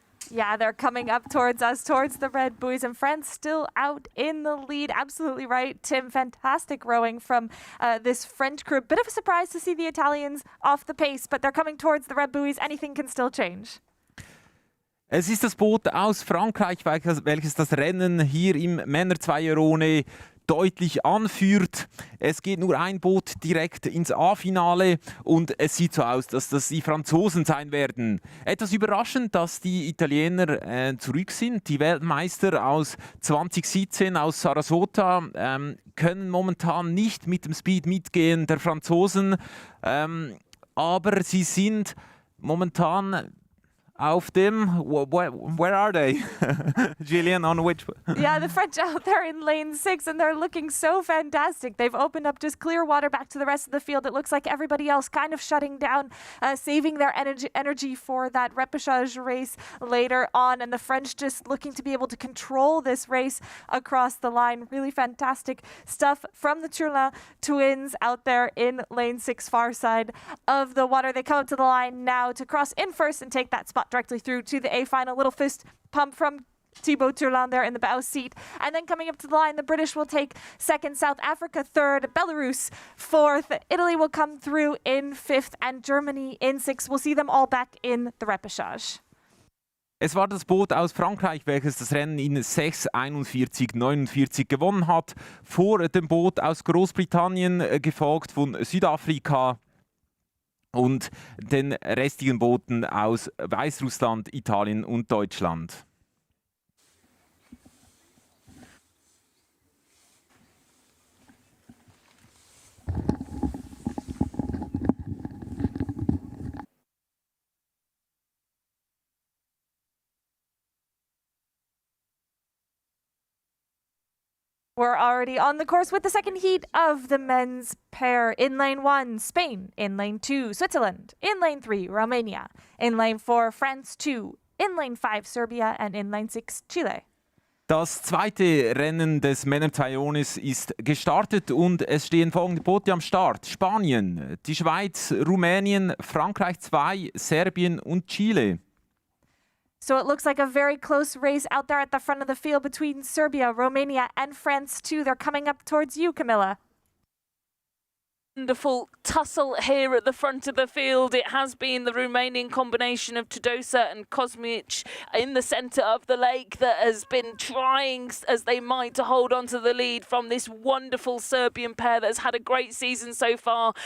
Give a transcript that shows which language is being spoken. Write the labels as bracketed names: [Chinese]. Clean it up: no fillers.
[English] Yeah, they're coming up towards us, towards the red buoys, and France still out in the lead. Absolutely right, Tim. Fantastic rowing from this French crew. Bit of a surprise to see the Italians off the pace, but they're coming towards the red buoys. Anything can still change. [German] Es ist das Boot aus Frankreich, welches das Rennen hier im Männer-Zweierone deutlich anführt. Es geht nur ein Boot direkt ins A-Finale und es sieht so aus, dass das die Franzosen sein werden. Etwas überraschend, dass die Italiener zurück sind. Die Weltmeister aus 2017 aus Sarasota können momentan nicht mit dem Speed mitgehen der Franzosen, aber sie sind momentan auf dem, [English] where are they? Gillian, on which? Yeah, the French out there in lane 6, and they're looking so fantastic. They've opened up just clear water back to the rest of the field. It looks like everybody else kind of shutting down, saving their energy for that repechage race later on. And the French just looking to be able to control this race across the line. Really fantastic stuff from the Tourlan twins out there in lane 6, far side of the water. They come up to the line now to cross in first and take that spot directly through to the A final. Little fist pump from Thibaut Tourlan there in the bow seat. And then coming up to the line, the British will take second, South Africa third, Belarus fourth, Italy will come through in fifth, and Germany in sixth. We'll see them all back in the repechage. [German] Es war das Boot aus Frankreich, welches das Rennen in 6:41,49 gewonnen hat. Vor dem Boot aus Großbritannien, gefolgt von Südafrika und den restlichen Booten aus Weißrussland, Italien und Deutschland. [English] We're already on the course with the second heat of the men's pair. In lane 1, Spain. In lane 2, Switzerland. In lane 3, Romania. In lane 4, France 2. In lane 5, Serbia. And in lane 6, Chile. [German] Das zweite Rennen des Männer-Zweierjones ist gestartet und es stehen folgende Boote am Start. Spanien, die Schweiz, Rumänien, Frankreich 2, Serbien und Chile. [English] So it looks like a very close race out there at the front of the field between Serbia, Romania, and France too. They're coming up towards you, Camilla. Wonderful tussle here at the front of the field. It has been the Romanian combination of Tudosa and Kosmic in the centre of the lake that has been trying as they might to hold on to the lead from this wonderful Serbian pair that has had a great season so far.